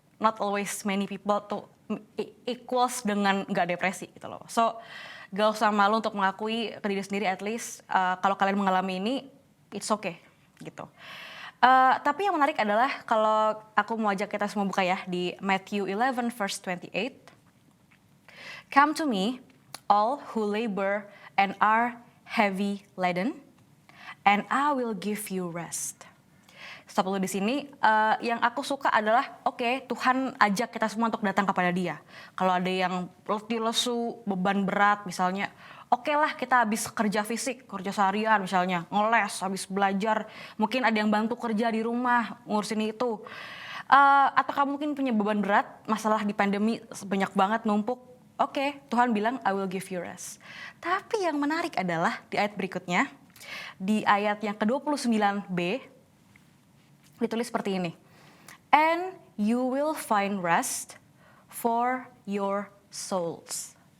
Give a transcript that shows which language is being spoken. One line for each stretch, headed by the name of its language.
English: Not always many people
Indonesian: tuh
English: equals
Indonesian: dengan nggak depresi gitu loh.
English: So
Indonesian: gak usah malu untuk mengakui ke diri sendiri,
English: at least
Indonesian: kalau kalian mengalami ini,
English: it's okay
Indonesian: gitu. Tapi yang menarik adalah kalau aku mau ajak kita semua buka ya di Matthew 11 verse 28.
English: Come to me, all who labor and are heavy laden, and I will give you rest.
Indonesian: Stop dulu di sini. Yang aku suka adalah, Tuhan ajak kita semua untuk datang kepada Dia. Kalau ada yang letih lesu, beban berat misalnya, lah kita habis kerja fisik, kerja seharian misalnya, ngeles, habis belajar, mungkin ada yang bantu kerja di rumah, ngurusin itu. Atau kamu mungkin punya beban berat, masalah di pandemi banyak banget numpuk. Tuhan bilang,
English: I will give you rest.
Indonesian: Tapi yang menarik adalah di ayat berikutnya, di ayat yang ke-29b, ditulis seperti ini.
English: And you will find rest for your souls.